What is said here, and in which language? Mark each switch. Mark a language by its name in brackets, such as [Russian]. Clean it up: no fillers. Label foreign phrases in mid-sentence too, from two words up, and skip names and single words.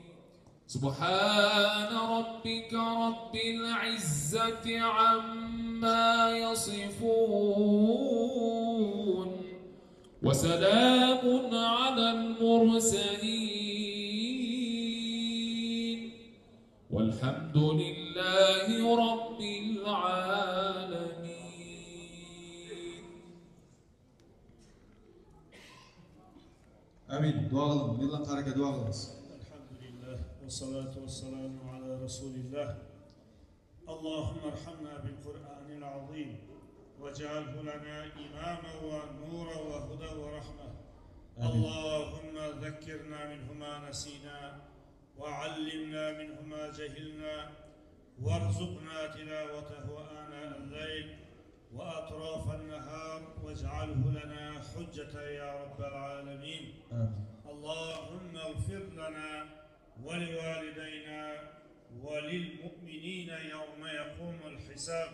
[Arabic] سبحان ربك رب العزة عما يصفون وسلام على المرسلين والحمد لله رب العالمين. [Tatar] Amin. Dua kılın. Millan karaka dua kılınız. [Arabic] الحمد لله والصلاة والسلام على رسول الله. اللهم ارحمنا بالقرآن العظيم واجعله لنا إماما ونورا وهدى ورحمة. اللهم ذكرنا منه ما نسينا وعلمنا منه ما جهلنا وارزقنا تلاوته آناء الليل وأطراف النهار واجعله لنا حجة يا رب العالمين. اللهم اغفر لنا ولوالدينا وللمؤمنين يوم يقوم الحساب.